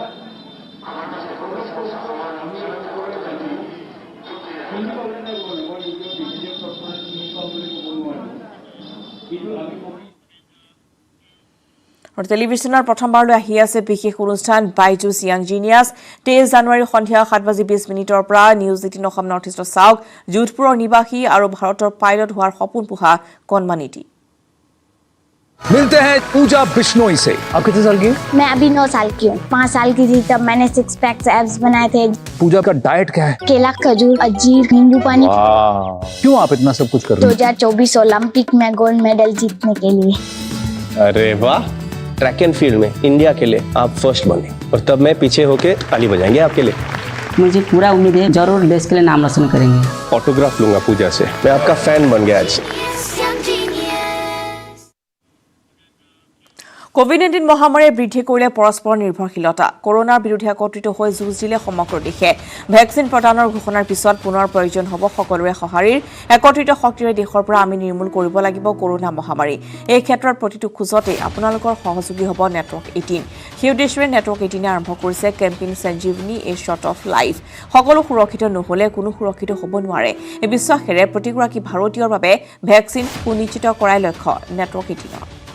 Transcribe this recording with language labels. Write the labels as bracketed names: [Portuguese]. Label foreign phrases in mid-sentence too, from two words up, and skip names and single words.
[Assamese] আৰু টেলিভিছনৰ প্ৰথমবাৰলৈ আহি আছে বিশেষ অনুষ্ঠান বাইজুছ য়াং জিনিয়াছ 23 জানুৱাৰী সন্ধিয়া 7:20 পৰা নিউজ 18 অসম নৰ্থ ইষ্টৰ চাওক যোধপুৰৰ নিবাসী আৰু ভাৰতৰ পাইলট হোৱাৰ সপোন পোহা কণমানিটি [Hindi] मिलते हैं पूजा बिश्नोई से। आप कितने साल की हैं? मैं अभी 9 साल की हूँ 5 साल की थी तब मैंने 6 [English] packs abs [Hindi] बनाए थे पूजा का डाइट क्या है? केला खजूर अंजीर नींबू पानी क्यों आप इतना सब कुछ कर रहे हैं? 2024 ओलंपिक में [English] gold medal [Hindi] जीतने के लिए। अरे वाह [English] track and field [Hindi] में इंडिया के लिए आप फर्स्ट बने और तब मैं पीछे होके ताली बजाएंगे आपके लिए मुझे पूरा उम्मीद है जरूर देश के लिए नाम रोशन करेंगे ऑटोग्राफ लूंगा पूजा से मैं आपका फैन बन गया आज [Assamese] কোভিড-19 মহামাৰীয়ে বৃদ্ধি কৰিলে পৰস্পৰ নিৰ্ভৰশীলতা কৰোনাৰ বিৰুদ্ধে একত্ৰিত হৈ যুঁজ দিলে সমগ্ৰ দেশে ভেকচিন প্ৰদানৰ ঘোষণাৰ পিছত পুনৰ প্ৰয়োজন হ'ব সকলোৰে সঁহাৰিৰ একত্ৰিত শক্তিৰে দেশৰ পৰা আমি নিৰ্মূল কৰিব লাগিব কৰোনা মহামাৰী এই ক্ষেত্ৰত প্ৰতিটো খোজতে আপোনালোকৰ সহযোগী হ'ব নেটৱৰ্ক 18 সেই উদ্দেশ্যৰে নেটৱৰ্ক 18 আৰম্ভ কৰিছে কেম্পেইন সঞ্জীৱনী [English] a shot of life [Assamese] সকলো সুৰক্ষিত নহলে কোনো সুৰক্ষিত হ'ব নোৱাৰে এই বিশ্বাসেৰে প্ৰতিগৰাকী ভাৰতীয়ৰ বাবে ভেকচিন সুনিশ্চিত কৰাই লক্ষ্য নেটৱৰ্ক 18